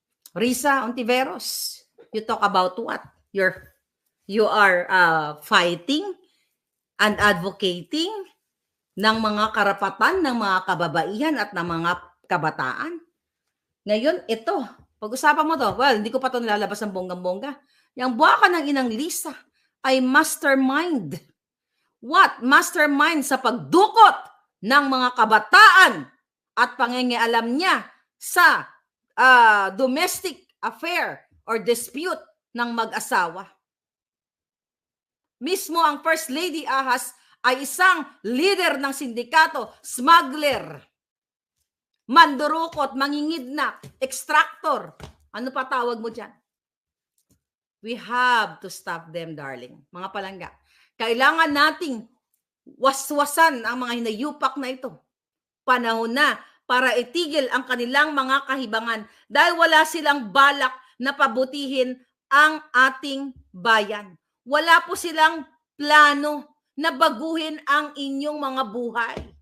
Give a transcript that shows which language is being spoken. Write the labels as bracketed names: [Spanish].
[English] Risa Ontiveros, you talk about what? You are fighting and advocating [Filipino] ng mga karapatan ng mga kababaihan at ng mga kabataan. Ngayon, ito, pag-usapan mo to, well, hindi ko pa ito nilalabas ng bonggang-bongga. Yung buwaka ng inang Lisa ay mastermind. What? Mastermind sa pagdukot ng mga kabataan at pangingialam niya sa [English] domestic affair or dispute [Filipino] ng mag-asawa. Mismo ang First Lady Ahas ay isang leader ng sindikato, smuggler, mandurukot, mangingidnap, extractor. Ano pa tawag mo dyan? [English] We have to stop them, darling. [Filipino] Mga palangga. Kailangan nating waswasan ang mga hinayupak na ito. Panahon na para itigil ang kanilang mga kahibangan dahil wala silang balak na pabutihin ang ating bayan. Wala po silang plano na baguhin ang inyong mga buhay.